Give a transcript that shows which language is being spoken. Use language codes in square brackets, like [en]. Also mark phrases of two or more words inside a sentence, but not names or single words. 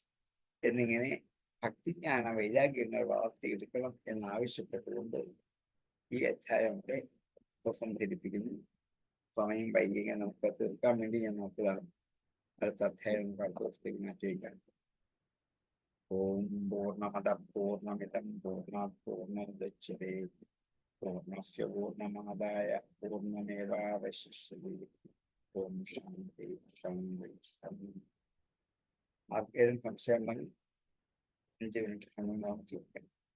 [ml] എന്നിങ്ങനെ ഭക്തിജ്ഞാന വൈരാഗ്യങ്ങൾ വളർത്തിയെടുക്കണം എന്നാവശ്യപ്പെട്ടുകൊണ്ട് ഈ അധ്യായത്തെ ഉപസംഹരിപ്പിക്കുന്നു. സമയം വൈകിയ നമുക്ക് തീർക്കാൻ വേണ്ടി ഞാൻ നോക്കുകയാണ്. അടുത്ത അധ്യായം നമുക്ക് അടുത്ത ദിവസത്തേക്ക് മാറ്റിവെക്കാം. [sa] ॐ पूर्णमद पूर्णमिदं पूर्णात् पूर्णमुदच्यते पूर्णस्य पूर्णमादाय पूर्णमेवावशिष्यते. ॐ शान्ति शान्ति शान्ति. [ml] ആർക്കെങ്കിലും സംശയം ഉണ്ടെങ്കിൽ 5 മിനിറ്റ് സമയം നമുക്ക്